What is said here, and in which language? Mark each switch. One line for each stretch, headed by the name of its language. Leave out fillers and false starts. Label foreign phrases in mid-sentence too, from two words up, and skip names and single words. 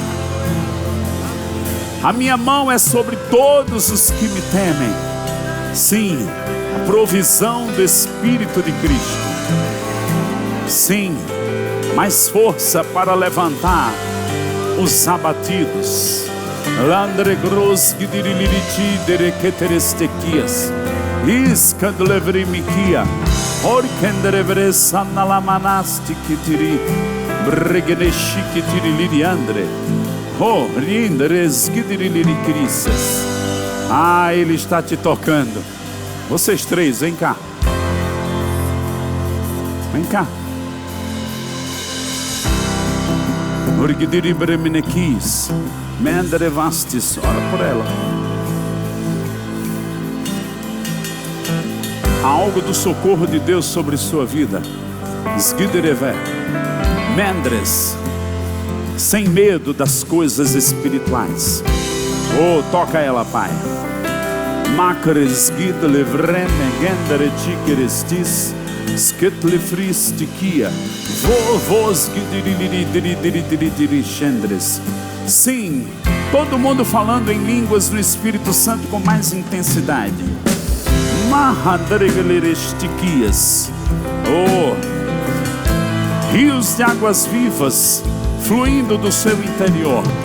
Portuguese: A minha mão é sobre todos os que me temem. Sim, a provisão do Espírito de Cristo. Sim, mais força para levantar os abatidos. Landregros gidiriliriti dereketerestequias. Iskandlevrimikia. Orkendere sanalamanasti kitiri bregeneshi kitiri liriandre. Oh, rinderes kitiri liricrisas. Ah, Ele está te tocando. Vocês três, vem cá. Vem cá. Orgidiri bremenekis. Mendere vastis. Ora por ela. Há algo do socorro de Deus sobre sua vida. Sgidereve. Mendres. Sem medo das coisas espirituais. Oh, toca ela, Pai. Macres gidle vreme gendere tigerestis. Sketle fristikia. Vovos gidiriririririririririris. Sim, todo mundo falando em línguas no Espírito Santo com mais intensidade. Mahadregelerestiquias. Oh, rios de águas vivas fluindo do seu interior.